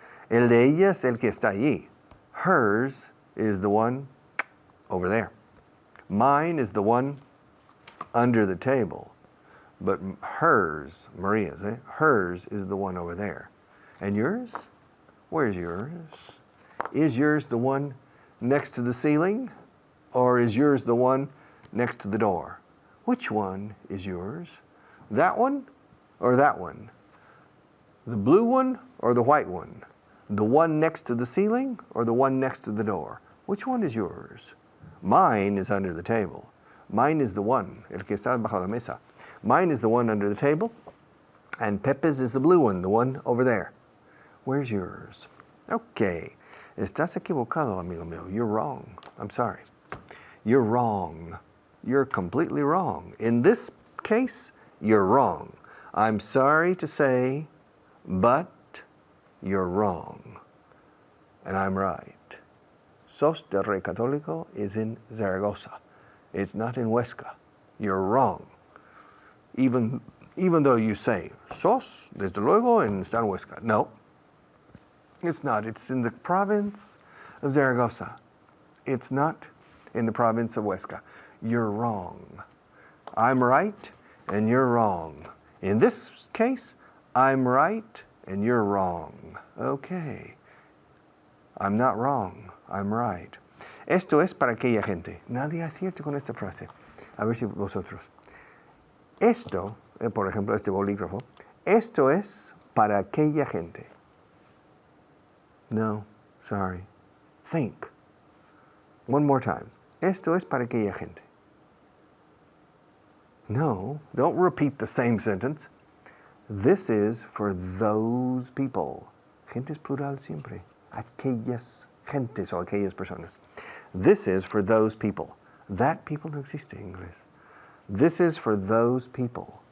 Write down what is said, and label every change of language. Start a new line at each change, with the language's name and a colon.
Spanish: El de ella es el que está allí.
English: Hers is the one over there. Mine is the one under the table. But hers, Maria's, hers is the one over there. And yours? Where's yours? Is yours the one next to the ceiling? Or is yours the one next to the door? Which one is yours? That one or that one? The blue one or the white one? The one next to the ceiling or the one next to the door? Which one is yours? Mine is under the table. Mine is the one,
Spanish: el que está bajo la mesa.
English: Mine is the one under the table, and Pepe's is the blue one, the one over there. Where's yours? Okay.
Spanish: Estás equivocado, amigo mío.
English: You're wrong. I'm sorry. You're wrong. You're completely wrong. In this case, you're wrong. I'm sorry to say, but you're wrong. And I'm right. Sos del Rey Católico is in Zaragoza. It's not in Huesca. You're wrong. Even though you say, sos,
Spanish: desde luego,
English: and
Spanish: está en Huesca.
English: No, it's not. It's in the province of Zaragoza. It's not in the province of Huesca. You're wrong. I'm right, and you're wrong. In this case, I'm right, and you're wrong. Okay. I'm not wrong. I'm right.
Spanish: Esto es para aquella gente. Nadie acierte con esta frase. A ver si vosotros. Esto, por ejemplo, este bolígrafo. Esto es para aquella gente.
English: No, sorry. Think. One more time.
Spanish: Esto es para aquella gente.
English: No, don't repeat the same sentence. This is for those people.
Spanish: Gente es plural siempre. Aquellas gentes o aquellas personas.
English: This is for those people. That people
Spanish: no existe en inglés.
English: This is for those people.